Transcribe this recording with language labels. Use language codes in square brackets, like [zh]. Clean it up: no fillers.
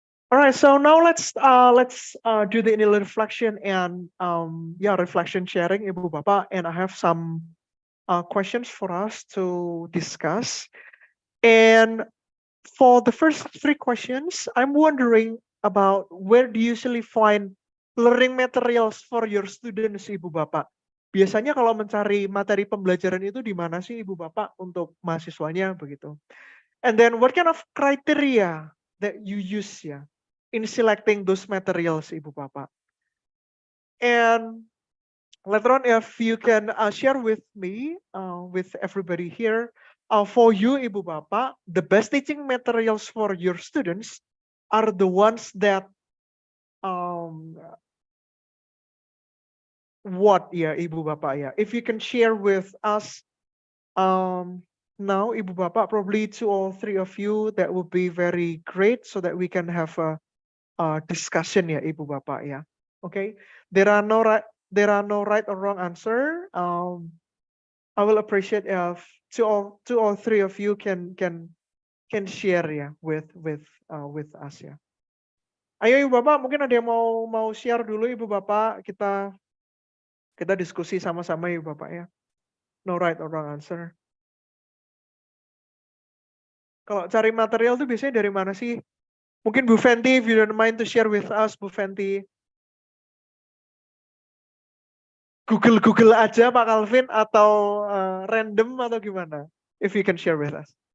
[en] All right, so now let's do the inner reflection and reflection sharing, Ibu Bapak, and I have some questions for us to discuss. And for the first three questions, I'm wondering about where do you usually find learning materials for your students, Ibu Bapak? [id] Biasanya kalau mencari materi pembelajaran itu di mana sih, Ibu Bapak, untuk mahasiswanya begitu? [en] And then what kind of criteria that you use ya in selecting those materials, Ibu Bapak? And later on, if you can share with me, with everybody here, for you, Ibu Bapak, the best teaching materials for your students are the ones that what ya, Ibu Bapak ya? If you can share with us now, Ibu Bapak, probably 2 or 3 of you, that would be very great so that we can have a discussion ya, Ibu Bapak ya. Okay, there are no right or wrong answer. I will appreciate if two or three of you can share ya with us ya. [id] Ayo Ibu Bapak, mungkin ada yang mau share dulu Ibu Bapak, kita diskusi sama-sama Ibu Bapak ya. [en] No right or wrong answer. [id] Kalau cari material tuh biasanya dari mana sih? [en] Mungkin Bu Fenty, if you don't mind to share with us, Bu Fenty. [id] Google aja Pak Calvin atau random atau gimana? [en] If you can share with us.